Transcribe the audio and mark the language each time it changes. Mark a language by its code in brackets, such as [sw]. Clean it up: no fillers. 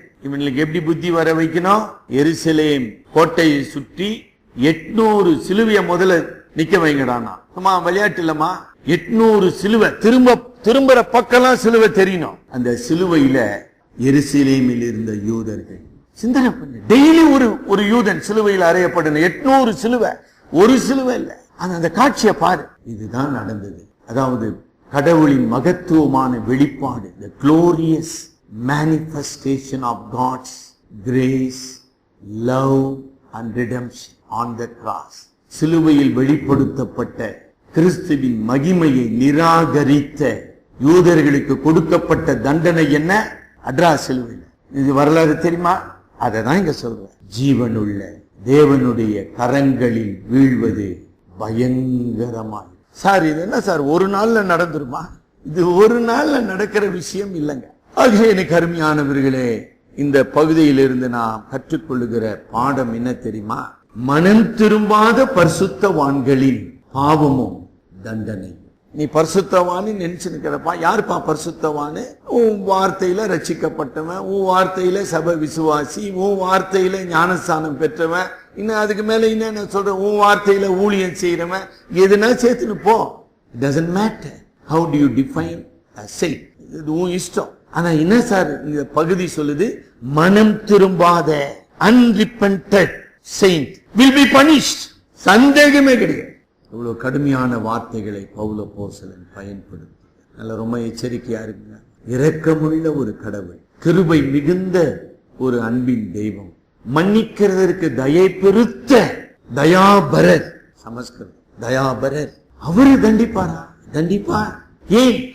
[ta] இவனுக்கு எப்படி புத்தி வர வைக்கணும்? எருசலேம் கோட்டையை சுற்றி 800 சிலுவைய முதல்ல நிக்க வைங்கடானா. சும்மா விளையாட்டு இல்லமா, 800 சிலுவை, திரும்புற பக்கம்லாம் சிலுவை தெரியணும். அந்த சிலுவையில எருசலேமில் இருந்த யூதர்கள் சிந்தனை பண்ணு. டெய்லி ஒரு யூதன் சிலுவையில் அறையப்படணும். 800 சிலுவை, ஒரு சிலுவை இல்ல. அந்த காட்சியை பாரு. இதுதான் நடந்தது. அதாவது கடவுளின் மகத்துவமான வெளிப்பாடு, [en] the glorious manifestation of God's grace, love and redemption on the cross. [ta] சிலுவையில் வெளிப்படுத்தப்பட்ட கிறிஸ்துவின் மகிமையை நிராகரித்த யூதர்களுக்கு கொடுக்கப்பட்ட தண்டனை என்ன? அட்ரா சிலுவையில். இது வரலாறு தெரியுமா? அதை தான் இங்க சொல்றேன். ஜீவனுள்ள தேவனுடைய கரங்களில் வீழ்வது பயங்கரமாய். சார் இது என்ன சார் ஒரு நாள்ல நடந்துருமா? இது ஒரு நாள்ல நடக்கிற விஷயம் இல்லைங்க. ஆகவே எனக்கு அருமையானவர்களே, இந்த பகுதியிலிருந்து நாம் கற்றுக்கொள்ளுகிற பாடம் என்ன தெரியுமா? மனம் திரும்பாத பரிசுத்தவான்களின் பாவமும் தண்டனை. நீ பரிசுத்தவான்னு நினைச்சுக்கிறப்பா. யாருப்பா பரிசுத்தவானு? உன் வார்த்தையில ரட்சிக்கப்பட்டவன், உன் வார்த்தையில சபை விசுவாசி, உன் வார்த்தையில ஞானஸ்தானம் பெற்றவன், இன்னும் அதுக்கு மேல என்ன சொல்ற, உன் வார்த்தையில ஊழியம் செய்யறவன், எதுனா சேர்த்துன்னு போ. [en] It doesn't matter how do you define a saint. [ta] இது உன் இஷ்டம். ஆனா என்ன சார் இந்த பகுதி சொல்லுது? மனம் திரும்பாத [en] unrepentant saint will be punished. [ta] சந்தேகமே கிடையாது. இவ்வளவு கடுமையான வார்த்தைகளை பவுல் அப்போஸ்தலன் பயன்படுத்த ரொம்ப எச்சரிக்கையா இருக்குங்க. இரக்கமுள்ள ஒரு கடவுள், கிருபை மிகுந்த ஒரு அன்பின் தெய்வம், மன்னிக்கிறதற்கு தயை பெருத்த தயாபரர், சமஸ்கிருதம் தயாபரர். அவரு தண்டிப்பாரா? தண்டிப்பார். ஏன்?